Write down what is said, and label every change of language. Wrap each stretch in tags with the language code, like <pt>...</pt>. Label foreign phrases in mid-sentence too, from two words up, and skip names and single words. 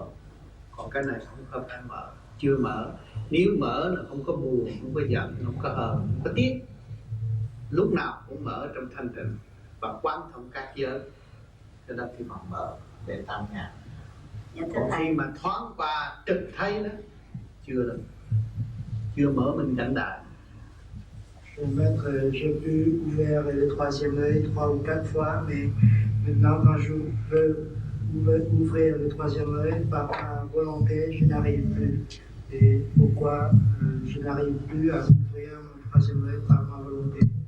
<vi>Còn cái này không phải mở, chưa mở. Nếu mở là không có buồn, không có giận, không có hờn, không có tiếc, lúc nào cũng mở trong thanh tịnh và quán thông các giới. Cho nên khi mà mở để tam nhạc. Còn khi mà thoáng qua trực thấy đó, chưa được, chưa mở mình cảnh đại.</vi> <fr>Maître, j'ai pu ouvrir le troisième œil 3 ou 4 fois, mais maintenant quand je veux ouvrir le troisième œil par ma volonté, je n'arrive plus. Et pourquoi je n'arrive plus à ouvrir mon troisième œil par ma volonté?</fr>